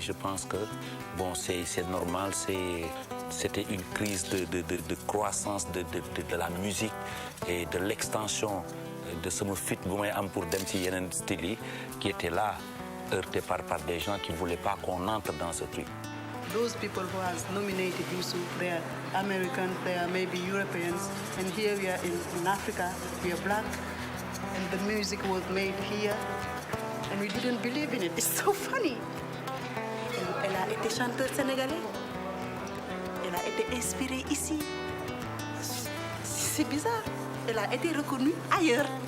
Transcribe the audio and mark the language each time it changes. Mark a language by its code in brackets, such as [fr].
[fr] Je pense que bon, c'est normal. C'était une crise de croissance de la musique et de l'extension de ce fit pour [wo] dem ci yeneen style yi [fr] qui était là, heurté par des gens qui ne voulaient pas qu'on entre dans ce truc. [en] Those people who has nominated Youssou, they are Americans, they are maybe Europeans, and here we are in Africa, we are black, and the music was made here, and we didn't believe in it. It's so funny. [fr] Elle a été chanteuse sénégalaise, elle a été inspirée ici. C'est bizarre, elle a été reconnue ailleurs.